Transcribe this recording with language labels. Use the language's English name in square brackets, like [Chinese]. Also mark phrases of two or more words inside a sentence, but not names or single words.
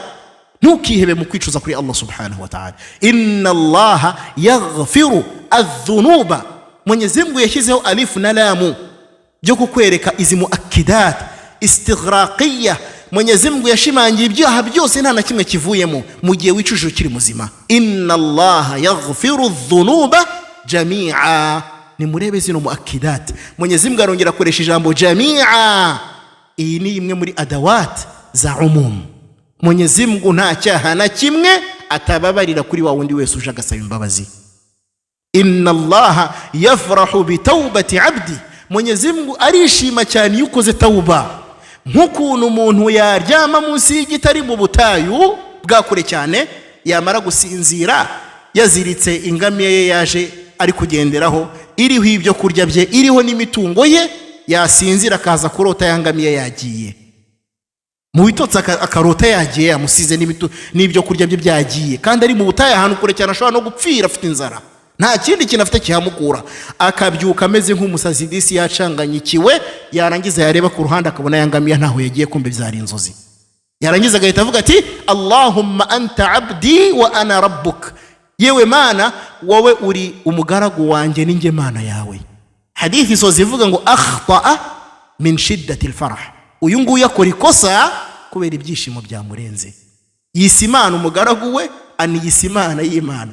[Kinyarwanda] Ntukihebe mu kwicuza kuri Allah [Arabic] سبحانه وتعالى. إن الله يغفر الذنوب, [Kinyarwanda] Mwenyezi Mungu yashyizeho alif na lamu byo kukwereka izi [Arabic] مؤكدات استغراقية. [Kinyarwanda] Mwenyezi Mungu yashimangiye ibyaha byose nta na kimwe kivuyemo mu gihe wicujije ukiri muzima. [Arabic] إن الله يغفر الذنوب جميعا, [Kinyarwanda] ni murebe zino muakidat. Mwenyezi Mungu arongera akoresha ijambo jami'a, iyi ni imwe muri adawat za umum. Mwenyezi Mungu nta cyaha na kimwe atababarira kuri wa wundi wese uje agasaba imbabazi. [Arabic] إن الله يفرح ب توبة عبدي, [Kinyarwanda] Mwenyezi Mungu arishima cyane yukoze tauba. Nk'ukuntu umuntu yaryama munsi y'igitari mu butayu bwakure cyane, yamara gusinzira yaziritse ingamiye ye yaje ari kugenderaho, iriho ibyo kurya bye, iriho n'imitungo ye, yasinzira akaza kurota yangamiye yagiye. mu bitotsi akarota yagiye amusize n'ibyo kurya bye byagiye, kandi ari mu butayu ahantu kure cyane ashobora no gupfira afite inzara, nta kindi kintu afite kihamukura. Akabyuka ameze nk'umusazi disi yacanganyikiwe, yarangiza yareba ku ruhande akabona yangamiye ntaho yagiye, kumbe byari inzozi. Yarangiza agahita avuga ati [Arabic] اللهم أنت عبدي وأنا ربك, [Kinyarwanda] yewe Mana wowe uri umugaragu wanjye ninjye Mana yawe. Hadithi isoza ivuga ngo [Arabic] أخطأ من شدة الفرح, [Kinyarwanda] uyu nguyu akora ikosa kubera ibyishimo byamurenze. Yise Imana umugaragu we, aniyise Imana y'Imana.